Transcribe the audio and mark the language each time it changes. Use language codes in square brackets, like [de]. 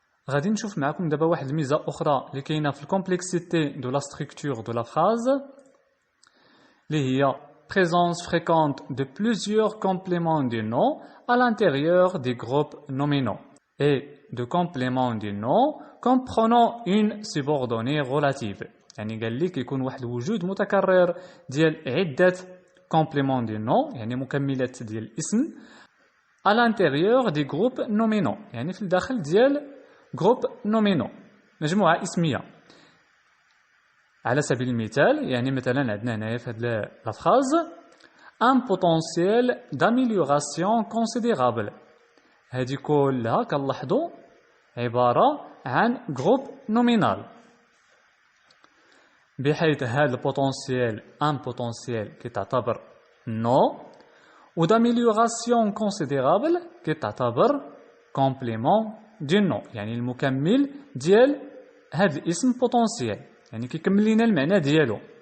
[ar] غادي نشوف معكم دابا واحد الميزه اخرى اللي كاينه في الكومبلكسيتي دو لا ستركتور دو لا فراز، اللي هي [fr] présence fréquente de plusieurs compléments du nom à l'intérieur des groupes nominaux et de compléments du nom comprenant une subordonnée relative. [ar] يعني قال لي كيكون واحد الوجود متكرر ديال عده [fr] compléments du nom [ar] يعني مكملات ديال الاسم [fr] à l'intérieur des groupes nominaux [ar] يعني في الداخل ديال [fr] groupe nominaux [ar] مجموعة اسمية. على سبيل المثال يعني مثلا عندنا هنايا في هاد لا فراز [fr] un potentiel d'amélioration considérable. [ar] هذه كلها كنلاحظوا عبارة عن جروب نومينال، بحيث هذا البوتنسيال ان بوتنسيال كتعتبر نو و d'amélioration considérable كتعتبر كومبليمون دو نو يعني المكمل ديال هذا الاسم بوتنسيال يعني كيكمل لنا المعنى ديالو.